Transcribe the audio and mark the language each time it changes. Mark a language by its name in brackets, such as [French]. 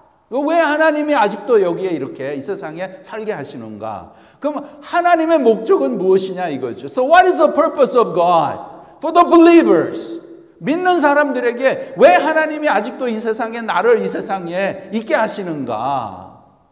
[Korean] 왜 하나님이 아직도 여기에 이렇게 이 세상에 살게 하시는가? 그럼 하나님의 목적은 무엇이냐 이거죠. [English] So what is the purpose of God for the believers? [Korean] 믿는 사람들에게 왜 하나님이 아직도 이 세상에 나를 이 세상에 있게 하시는가?